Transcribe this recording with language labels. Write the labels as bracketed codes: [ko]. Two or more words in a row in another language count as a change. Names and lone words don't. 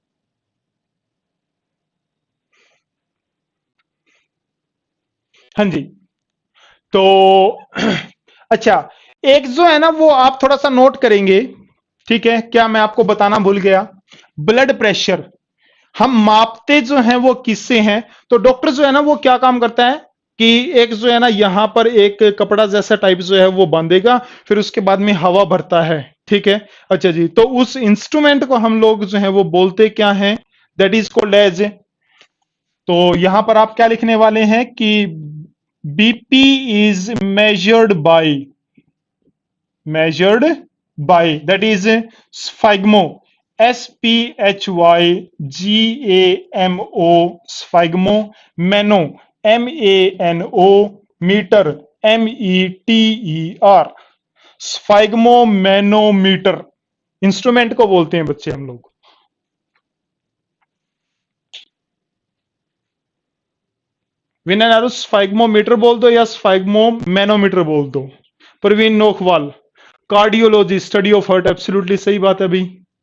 [hi] हाँ जी, तो अच्छा, एक जो है ना वो आप थोड़ा सा नोट करेंगे, ठीक है, क्या मैं आपको बताना भूल गया, [en] blood pressure [hi] हम मापते जो हैं वो किससे हैं, तो डॉक्टर जो है ना वो क्या काम करता है कि एक जो है ना यहां पर एक कपड़ा जैसा टाइप जो है वो बांधेगा, फिर उसके बाद में हवा भरता है, ठीक है। अच्छा जी, तो उस इंस्ट्रूमेंट को हम लोग जो है वो बोलते क्या है, [en] that is called as, [hi] तो यहां पर आप क्या लिखने वाले हैं कि [en] BP is measured by that is sphygmo, SPHYGAMO, sphygmo, mano, MANO, meter, METER, sphygmomanometer instrument [hi] को बोलते हैं बच्चे हम लोग। विनय नारू स्फाइग्मोमीटर बोल दो या स्फाइग्मोमैनोमीटर बोल दो। प्रवीण नोखवाल, [en] cardiology, study of heart, absolutely [hi] सही बात है भाई।